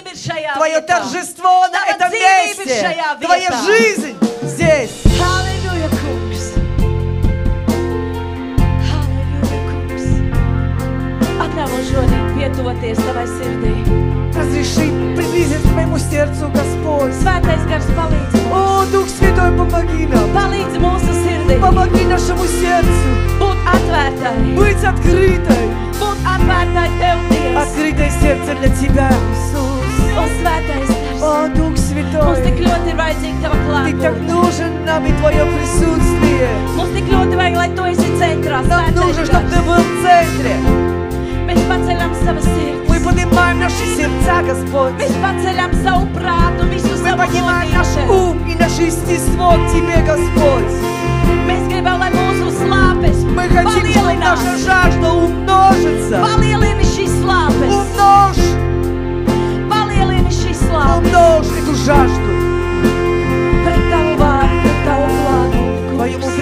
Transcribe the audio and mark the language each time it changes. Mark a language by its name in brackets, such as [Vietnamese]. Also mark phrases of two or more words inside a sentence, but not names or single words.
[Russian] Твое торжество на этом месте. Твоя жизнь здесь. [Latvian] Halleluja, kungs. Halleluja, kungs. Atļauj mums šodien pietuvoties tavai sirdī. [Russian] Разреши приблизиться к моему сердцу, Господь. [Latvian] Svētais gars palīdz mums. [Russian] О, Дух Святой, помоги нам. [Latvian] Palīdz mūsu sirdī. [Russian] Помоги нашему сердцу. [Latvian] Būt atvērtai. [Russian] Быть открытой. [Latvian] Būt atvērtai Tev, Dievs. [Russian] Открытое сердце для Тебя, Иисус. [Latvian] O, svētais gars. [Russian] О, Дух [Latvian] Mums [Russian] Святой. [Latvian] tik ļoti ir vajadzīga Tava [Russian] Ты так [Latvian] klātbūtne. [Russian] нужен нам и Твое присутствие. [Latvian] Mums tik ļoti vajag, lai Tu esi centrā, [Russian] Нам нужно, [Latvian] svētais [Russian] чтобы Ты [Latvian] gars. [Russian] был в центре. [Latvian] Mēs paceļam savas sirds. [Russian] Мы поднимаем наши сердца, Господь. [Latvian] Mēs paceļam savu prātu, visu [Russian] Мы [Latvian] savu [Russian] поднимаем наш [Latvian] godību. [Russian] ум и наше естество к Тебе, Господь. [Latvian] Mēs gribam, lai mūsu slāpes [Russian] Мы хотим, чтобы наша [Latvian] palielinās. [Russian] жажда умножится. [Latvian] Palielini šīs slāpes. [Russian] Умножь, [Latvian] Palielini šīs slāpes. [Russian] умножь эту жажду [Latvian] Pret Tavu vārdu, pret Tavu klātbūtni, [Russian] к Твоему [Latvian] kungs.